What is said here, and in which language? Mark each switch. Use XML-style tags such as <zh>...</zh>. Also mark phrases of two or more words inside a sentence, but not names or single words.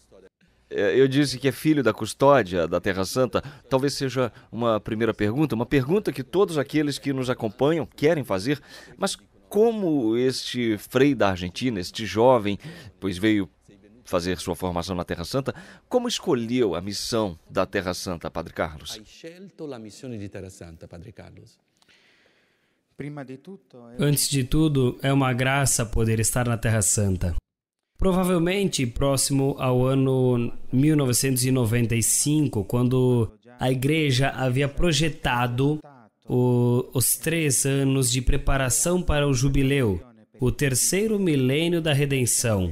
<pt>Eu disse que é filho da custódia da Terra Santa. Talvez seja uma primeira pergunta, uma pergunta que todos aqueles que nos acompanham querem fazer, mas como este frei da Argentina, este jovem, pois veio fazer sua formação na Terra Santa, como escolheu a missão da Terra Santa, Padre Carlos?</pt> <it>Hai scelto la missione di Terra Santa, Padre Carlos?</it> <pt>Antes de tudo, é uma graça poder estar na Terra Santa. Provavelmente próximo ao ano 1995, quando a Igreja havia projetado os 3 anos de preparação para o jubileu, o 3º milênio da redenção.</pt>